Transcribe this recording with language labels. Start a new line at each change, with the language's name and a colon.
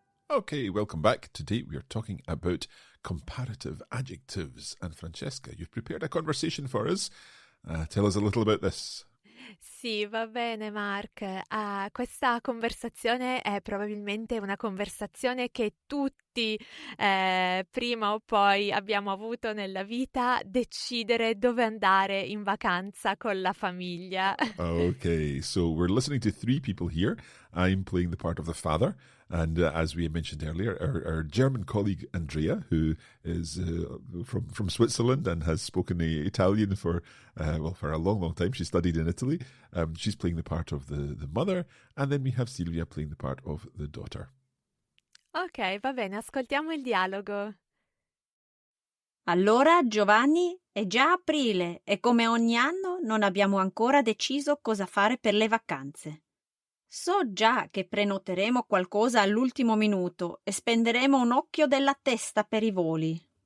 English: Okay, welcome back. Today we are talking about comparative adjectives. And Francesca, you've prepared a conversation for us. Tell us a little about this.
Italian: Sì, va bene Mark. Questa conversazione è probabilmente una conversazione che tutti prima o poi abbiamo avuto nella vita, decidere dove andare in vacanza con la famiglia.
English: Okay, so we're listening to 3 people here. I'm playing the part of the father. And as we mentioned earlier, our German colleague Andrea, who is from Switzerland and has spoken Italian for a long, long time. She studied in Italy. She's playing the part of the mother. And then we have Silvia playing the part of the daughter.
Italian: Ok, va bene, ascoltiamo il dialogo. Allora, Giovanni, è già aprile e come ogni anno non abbiamo ancora deciso cosa fare per le vacanze. So già che prenoteremo qualcosa all'ultimo minuto e spenderemo un occhio della testa per i voli.